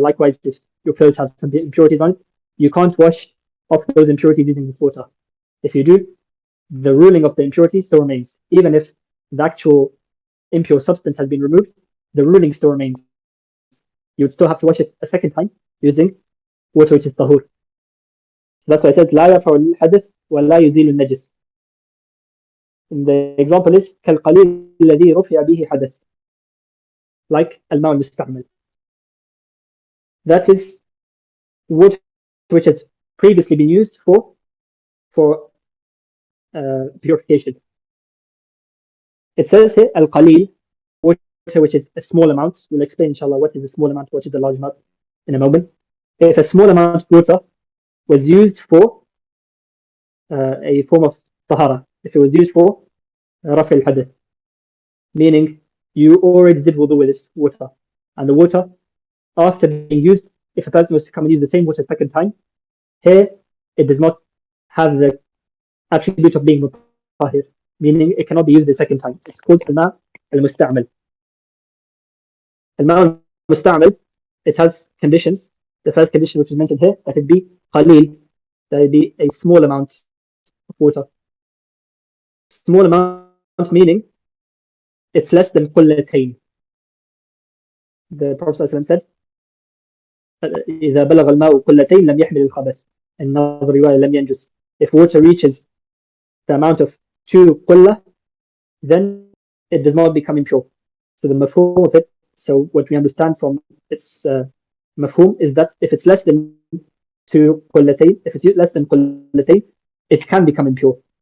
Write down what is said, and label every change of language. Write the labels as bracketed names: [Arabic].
[English] Likewise, if your clothes have some impurities on it, you can't wash off those impurities using this water. If you do, the ruling of the impurity still remains. Even if the actual impure substance has been removed, the ruling still remains. You would still have to wash it a second time using water which is tahur. So that's why it says [Arabic] لا يرفع الحدث ولا يزيل النجس. [English] And the example is [Arabic] كالقليل الذي رفع به حدث, like الماء المستعمل. [English] That is water which has previously been used for purification. It says here al-qalil, water which is a small amount. We'll explain inshallah what is a small amount, what is a large amount in a moment. If a small amount of water was used for a form of tahara, if it was used for raf al-hadath, meaning you already did wudu with this water, and the water after being used, if a person was to come and use the same water a second time, here it does not have the attribute of being mutahhir, meaning it cannot be used the second time. It's called al-ma al-musta'mal. Al-ma al-musta'mal, it has conditions. The first condition which is mentioned here, that it be qalil, that it be a small amount of water. Small amount meaning it's less than qullatayn. The Prophet said, [Arabic] إذا بلغ الماء قلتين لم يحمل الخبث. [English] Another riwayah [Arabic] لم ينجس. [English] If water reaches the amount of 2 then it does not become impure. So the mafhum of it, so what we understand from its mafhum is that if it's less than 2 if it's less than qullatayn, it can become impure.